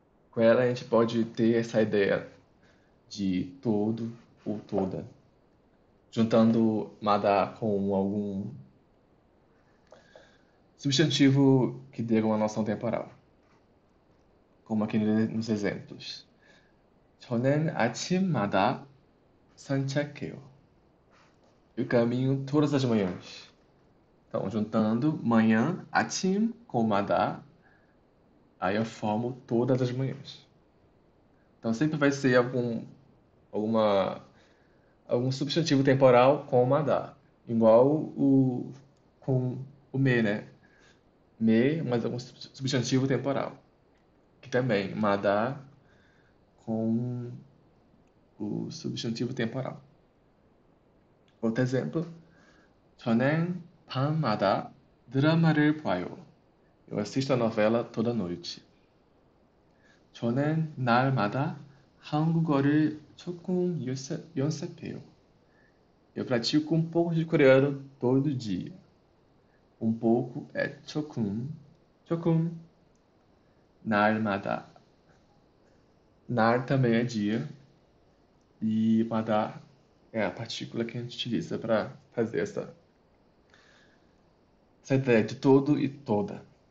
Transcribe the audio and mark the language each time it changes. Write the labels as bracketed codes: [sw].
[pt] Com ela a gente pode ter essa ideia de todo ou toda, juntando mada com algum substantivo que dê uma noção temporal, como aqui nos exemplos. [ko] 저는 아침마다 산책해요. [pt] Eu caminho todas as manhãs. Então, juntando manhã, atim com madá, aí eu formo todas as manhãs. Então, sempre vai ser alguma, algum substantivo temporal com madá. Igual com o me, né? Me, mas algum substantivo temporal. Que também, madá com o substantivo temporal. Outro exemplo. [ko] 저는 밤마다 드라마를 봐요. [pt] Eu assisto a novela toda noite. [ko] 저는 날마다 한국어를 조금 연습해요. [pt] Eu pratico um pouco de coreano todo dia. Um pouco é 조금, 조금. 날마다. 날 também é dia. E 마다 é a partícula que a gente utiliza para fazer essa ideia de todo e toda.